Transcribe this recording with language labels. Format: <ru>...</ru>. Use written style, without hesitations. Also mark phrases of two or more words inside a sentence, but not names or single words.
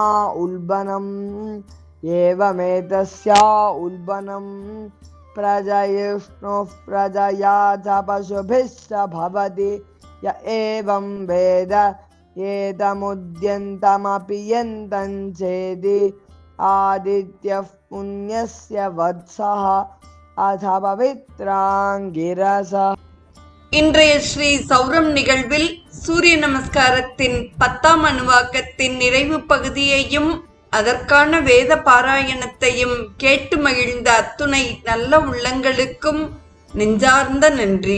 <sa>उल्बनम् एवमेतस्या उल्बनं प्रजयिष्णुः प्रजया च पशुभिश्च भवति य एवं वेद एतमुद्यन्तमपि यन्तं चेदि आदित्यः पुण्यस्य वत्सः अथ पवित्राङ्गिरसः.</sa> <ta>இன்றைய ஸ்ரீ சௌரம் நிகழ்வில் சூரிய நமஸ்காரத்தின் 10ஆம் அணுவாக்கத்தின் நிறைவு பகுதியையும் அதற்கான வேத பாராயணத்தையும் கேட்டு மகிழ்ந்த அத்துணை நல்ல உள்ளங்களுக்கும் நெஞ்சார்ந்த நன்றி.</ta>